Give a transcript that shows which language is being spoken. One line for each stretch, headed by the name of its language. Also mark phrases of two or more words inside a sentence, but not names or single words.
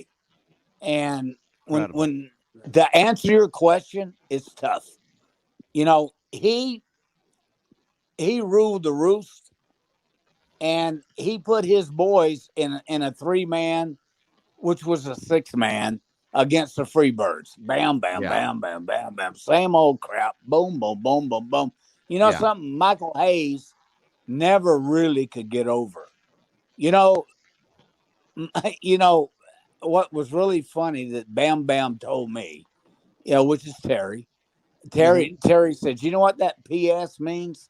English: And when to answer your question, it's tough. He ruled the roost, and he put his boys in a 3-man, which was a 6-man, against the Freebirds. Bam, bam, bam, bam, bam, bam. Same old crap. Boom, boom, boom, boom, boom. Something Michael Hayes never really could get over. What was really funny that Bam Bam told me, which is Terry. Terry said, "You know what that PS means?"